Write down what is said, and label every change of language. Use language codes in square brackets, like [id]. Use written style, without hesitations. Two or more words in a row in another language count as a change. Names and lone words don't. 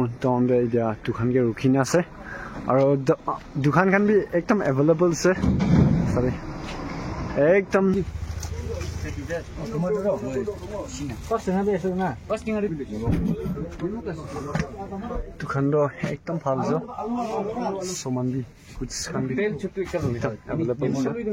[nag] down be ja dukan ke rukina se, aro dukan kan bi ekdam available se, sorry, ekdam Tukando ekdom bhal jo saman bi kuch khan bi available se